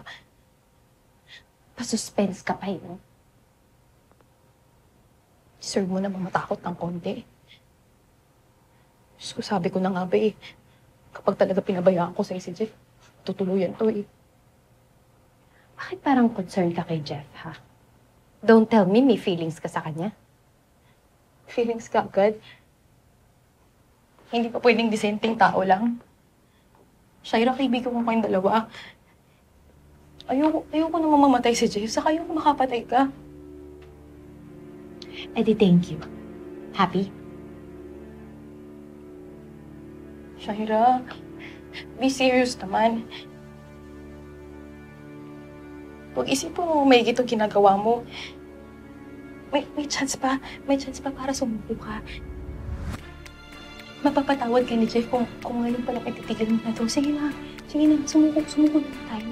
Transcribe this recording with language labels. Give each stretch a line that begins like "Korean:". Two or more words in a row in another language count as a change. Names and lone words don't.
Filipino: Pa-suspense ka pa yun. Deserve mo na matakot ng konti. Diyos ko, sabi ko na nga ba eh. Kapag talaga pinabayaan ko sa si Jeff, tutuluyan to eh. Bakit parang concerned ka kay Jeff, ha?
English: Don't tell me
Filipino: may feelings ka sa kanya. Feelings ka agad. Hindi pa pwedeng disenteng tao lang. Shaira, kaibigan ko kayong dalawa. Ayoko na mamamatay si Jeff, saka ayoko makapatay ka. Eh di
English: thank you. Happy? Shaira, be serious naman.
Filipino: Huwag isipin mo may itong ginagawa mo. May chance pa. May chance pa para sumuko ka. Mapapatawad ka ni Jeff kung ngayon pa lang ititigil mo na to. Sige na, sumuko na tayo.